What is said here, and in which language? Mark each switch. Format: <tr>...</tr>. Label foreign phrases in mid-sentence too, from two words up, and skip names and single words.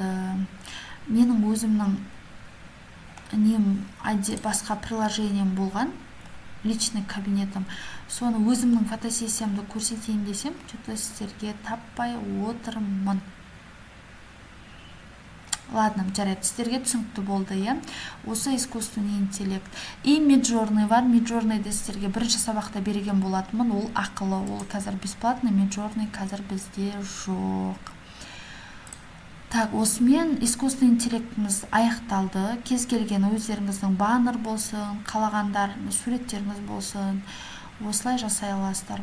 <kk>Менің өзімнің басқа приложением болған, личный кабинетім. Соны өзімнің фотосессиямды көрсетейін десем, что-то сіздерге таппай отырмын. Ладно, жарайды, сіздерге түсінікті болды, е? Осы</kk> <ru>искусственный интеллект.</ru> <kk>И Midjourney бар. Midjourneyді сіздерге бірінші сабақта берген болатынмын. Ол ақылы, ол қазір бесплатный. Midjourney қазір бізде жоқ. Так, осымен</kk> <ru>искусственный интеллектіміз</ru> <kk>аяқталды. Кез келген өздеріңіздің баннер болсын, қалағандар суреттеріңіз болсын, осылай жасай аласыздар.</kk>